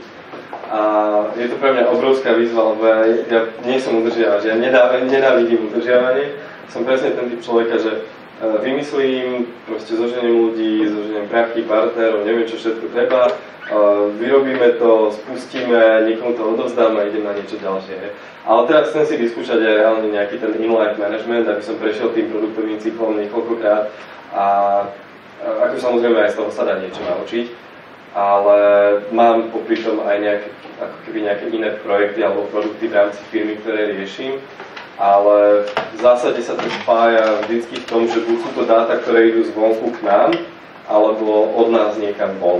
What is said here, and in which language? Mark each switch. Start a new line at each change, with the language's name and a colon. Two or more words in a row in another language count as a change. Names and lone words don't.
Slovak: A je to pre mňa obrovská výzva, lebo ja nie som udržiavač, ja nenávidím udržiavanie. Som presne ten typ človeka, že vymyslím, proste zoženiem ľudí, zoženiem prachy, partnerov, neviem čo všetko treba, vyrobíme to, spustíme, niekomu to odovzdám a idem na niečo ďalšie. Ale teraz chcem si vyskúšať aj reálne nejaký ten
English: in-life management,
Slovak: aby som prešiel tým produktovým cyklom niekoľkokrát a ako samozrejme aj z toho sa dá niečo naučiť, ale mám popri tom aj nejaké iné projekty alebo produkty v rámci firmy, ktoré riešim. Ale v zásade sa to spája vždycky v tom, že buď sú to dáta, ktoré idú zvonku k nám, alebo od nás niekam von.